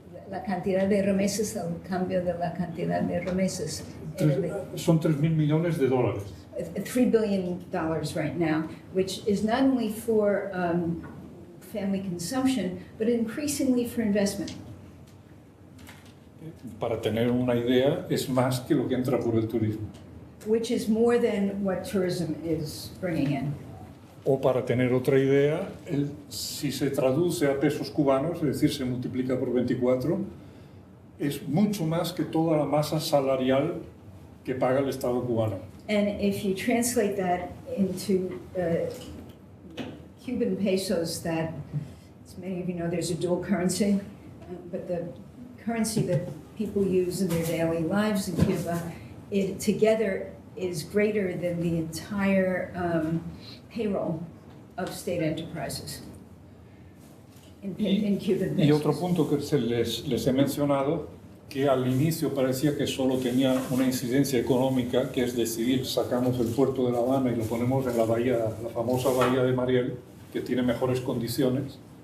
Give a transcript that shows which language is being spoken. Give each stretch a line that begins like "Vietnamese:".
Spanish: La cantidad de remesas al cambio de la cantidad de remesas. Son 3.000 millones de dólares.
English: $3 billion right now, which is not only for family consumption, but increasingly for investment.
Spanish: Para tener una idea, es más que lo que entra por el turismo.
English: Which is more than what tourism is bringing in.
Spanish: O para tener otra idea, si se traduce a pesos cubanos, es decir, se multiplica por 24, es mucho más que toda la masa salarial que paga el Estado cubano.
English: And if you translate that into Cuban pesos, that, as many of you know, there's a dual currency, but the currency that people use in their daily lives in Cuba, it together is greater than the entire payroll of state enterprises in Cuban pesos.
Spanish: Y otro punto que les he mencionado, que al inicio parecía que solo tenía una incidencia económica, que es decidir, sacamos el puerto de La Habana y lo ponemos en la bahía, la famosa bahía de Mariel, que tiene mejores condiciones.